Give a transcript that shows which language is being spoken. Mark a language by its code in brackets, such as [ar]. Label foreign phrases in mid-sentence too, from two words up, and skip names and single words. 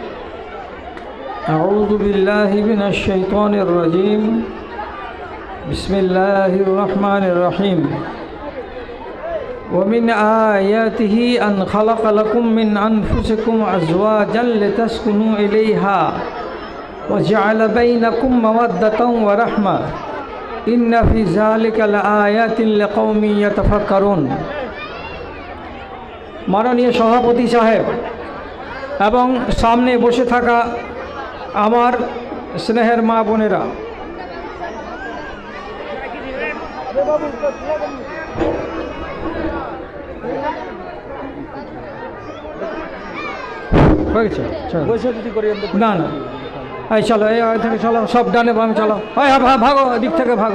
[ar] أعوذ بالله من الشيطان الرجيم، بسم الله الرحمن الرحيم. ومن آياته أن خلق لكم من أنفسكم أزواجا لتسكنوا إليها وجعل بينكم مودة ورحمة إن في ذلك لآيات لقوم يتفكرون. [hi] माननीय सभापति साहेब [bn] এবং সামনে বসে থাকা আমার স্নেহের মা বোনেরা, না না এই চলো, এই থেকে চলো, সব ডানে বামে চলো, ভাগো, দিক থেকে ভাগো।